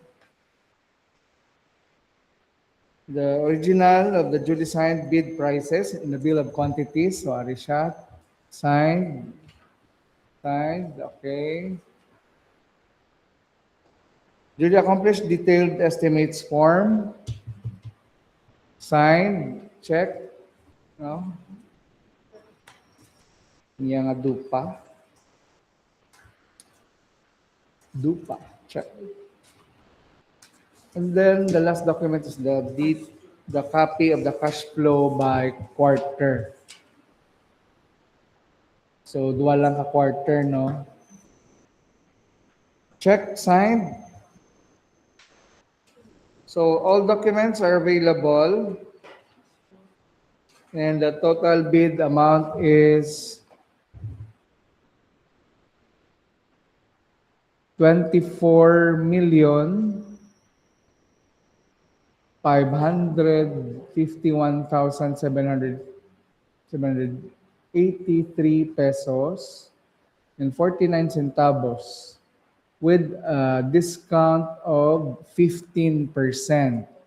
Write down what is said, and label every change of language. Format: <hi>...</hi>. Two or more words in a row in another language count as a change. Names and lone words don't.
<en>The original of the duly signed bid prices in the bill of quantities.</en> <hil>So, ari siya.</hil> <en>Signed, okay. Duly accomplished detailed estimates form. Signed, check. No?</en> <hil>Niya nga dupa. Dupa,</hil> <en>check. And then the last document is the copy of the cash flow by quarter. So,</en> <hil>duwa lang ka quarter, no?</hil> <en>Check, signed. So, all documents are available. And the total bid amount is 24,551,783 pesos and 49 centavos with a discount of 15%.</en>